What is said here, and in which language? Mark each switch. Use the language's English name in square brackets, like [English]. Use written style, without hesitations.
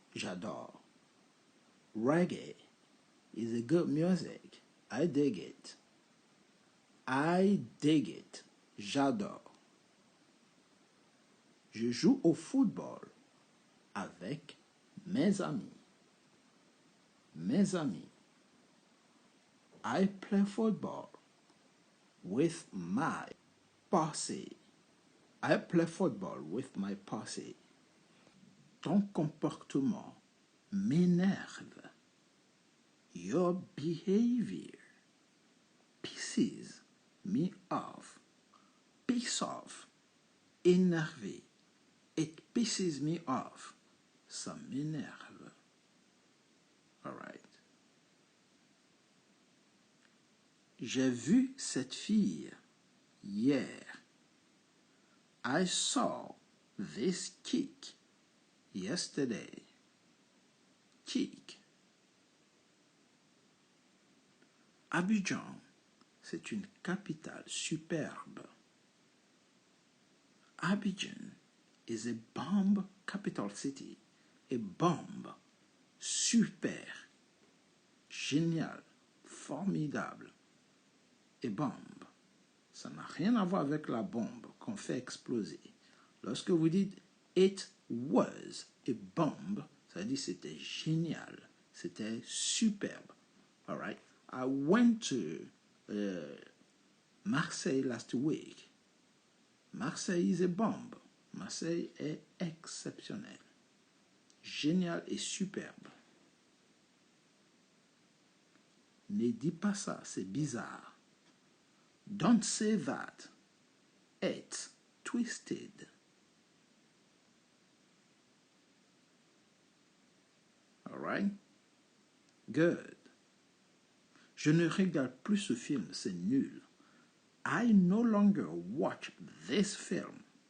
[French] J'adore. [English] Reggae is a good music. I dig it. I dig it. [French] J'adore. Je joue au football avec mes amis. Mes amis. [English] I play football with my posse. I play football with my posse. [French] Ton comportement m'énerve. [English] Your behavior pisses me off. Piss off. [French] Énervé. [English] It pisses me off. [French] Ça m'énerve. [English] All right. [French] J'ai vu cette fille hier. [English] I saw this kick yesterday. Kick. [French] Abidjan, c'est une capitale superbe. [English] Abidjan is a bomb capital city. A bomb. Super. [French] Génial. [English] Formidable. A bomb. [French] Ça n'a rien à voir avec la bombe qu'on fait exploser. Lorsque vous dites [English] it was a bomb, [French] ça veut dire c'était génial. C'était superbe. [English] All right. I went to Marseille last week. Marseille is a bomb. [French] Marseille est exceptionnel. Génial et superbe. Ne dis pas ça, c'est bizarre. [English] Don't say that. It's twisted. All right? Good. [French] Je ne regarde plus ce film, c'est nul. [English] I no longer watch this film.